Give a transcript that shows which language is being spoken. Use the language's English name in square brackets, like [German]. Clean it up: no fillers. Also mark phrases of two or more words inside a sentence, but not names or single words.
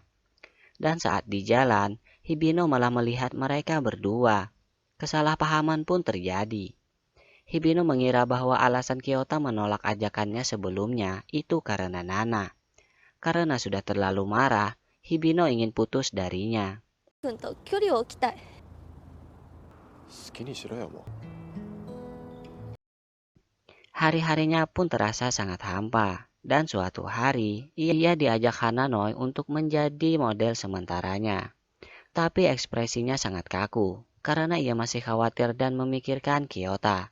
[Indonesian] Dan saat di jalan, Hibino malah melihat mereka berdua. Kesalahpahaman pun terjadi. Hibino mengira bahwa alasan Kyota menolak ajakannya sebelumnya itu karena Nana. Karena sudah terlalu marah, Hibino ingin putus darinya. [Japanese] 君と距離を置きたい。好きにしろよもう。 [Indonesian] Hari-harinya pun terasa sangat hampa. Dan suatu hari, ia diajak Hananoi untuk menjadi model sementaranya. Tapi ekspresinya sangat kaku, karena ia masih khawatir dan memikirkan Kyota.